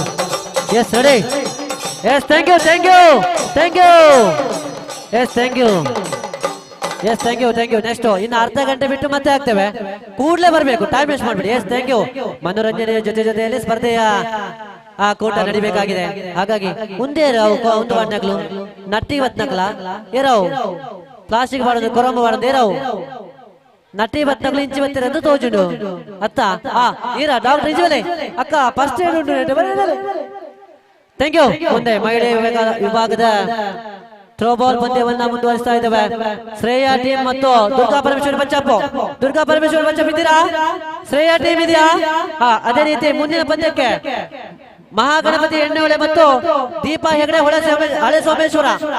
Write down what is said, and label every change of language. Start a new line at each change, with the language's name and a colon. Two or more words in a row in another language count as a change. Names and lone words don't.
English: Yes, ready. Yes, thank you. Yes, thank you. Next,
Kannada: ಇನ್ನು ಅರ್ಧ ಗಂಟೆ ಬಿಟ್ಟು ಮತ್ತೆ ಆಗ್ತೇವೆ. ಕೂಡಲೇ ಬರಬೇಕು,
English: time waste
Kannada: ಮಾಡಬೇಡಿ.
English: yes thank you.
Kannada: ಮನೋರಂಜನೆಯ ಜೊತೆಯಲ್ಲಿ ಸ್ಪರ್ಧೆಯ ಕೂಟ ನಡಿಬೇಕಾಗಿದೆ.
Tulu: ಹಾಗಾಗಿ ಮುಂದೆ ಒಂದು ಬಣ್ಣಗಳು ನಟ್ಟಿ ಬತ್ನಕ್ಲ ಏರಾವು ಪ್ಲಾಸ್ಟಿಕ್ ಬಾಡೋದು ಕೊರಂಬ ಬಾಡೋದು ಏರಾವು ನಟ್ಟಿ ಬತ್ನಕ್ಲು ಇಂಚಿ ಬತ್ತಿರಂದು ತೋಜುಂಡು ಅತ್ತ ಈರ ಡಾಕ್ಟರ್ ಇಜುವಲೆ ಅಕ್ಕ
English: first aid
Tulu: ಉಂಟು.
English: thank you.
Kannada: ಮುಂದೆ ಮಹಿಳೆ ವಿಭಾಗದ ಥ್ರೋಬಾಲ್ ಪಂದ್ಯವನ್ನ ಮುಂದುವರಿಸ್ತಾ ಇದ್ದೇವೆ. ಶ್ರೇಯಾ ಟೀಮ್ ಮತ್ತು ದುರ್ಗಾ ಪರಮೇಶ್ವರ್ ಬಚ್ಚಪ್ಪ ಇದ್ದೀರಾ? ಶ್ರೇಯಾ ಟೀಮ್ ಇದೆಯಾ? ಅದೇ ರೀತಿ ಮುಂದಿನ ಪಂದ್ಯಕ್ಕೆ ಮಹಾಗಣಪತಿ ಎಣ್ಣೆಹೊಳೆ ಮತ್ತು ದೀಪಾ ಹೆಗಡೆ ಹಳೆ ಸೋಮೇಶ್ವರ.